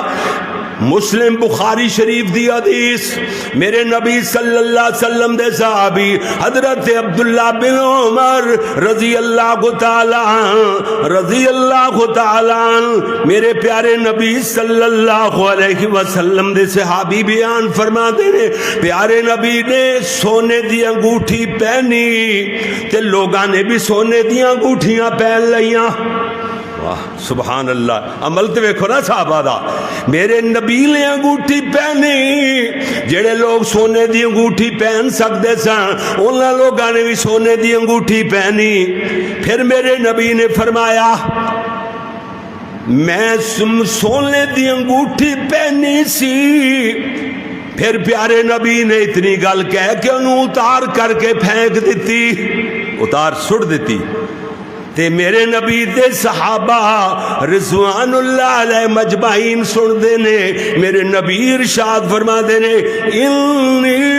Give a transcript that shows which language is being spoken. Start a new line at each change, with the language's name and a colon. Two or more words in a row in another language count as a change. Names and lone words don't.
Punjabi: مسلم بخاری شریف دی حدیث، میرے نبی
Arabic: صلی اللہ علیہ وسلم
Punjabi: دے صحابی حضرت عبداللہ بن عمر
Arabic: رضی اللہ تعالیٰ
Punjabi: میرے پیارے نبی
Arabic: صلی اللہ علیہ وسلم
Punjabi: دے صحابی بیان فرما دے نے، پیارے نبی نے سونے دی انگوٹھی پہنی تے لوگاں نے بھی سونے دی انگوٹھیاں پہن لیاں۔
Arabic: سبحان اللہ،
Punjabi: عمل تے ویکھو نا صحابہ دا، میرے نبی نے انگوٹھی پہنی، جڑے لوگ سونے دی انگوٹھی پہن سکتے سن انہاں لوگاں نے بھی سونے دی انگوٹھی پہنی۔ پھر میرے نبی نے فرمایا میں سونے دی انگوٹھی پہنی سی، پھر پیارے نبی نے اتنی گل کہہ کہ انہوں اتار کر کے پھینک دیتی، اتار سٹ دیتی، تے میرے نبی دے صحابہ
Arabic: رضوان اللہ علیہ مجمعین
Punjabi: سن دے نے، میرے نبی ارشاد فرما دے نے انی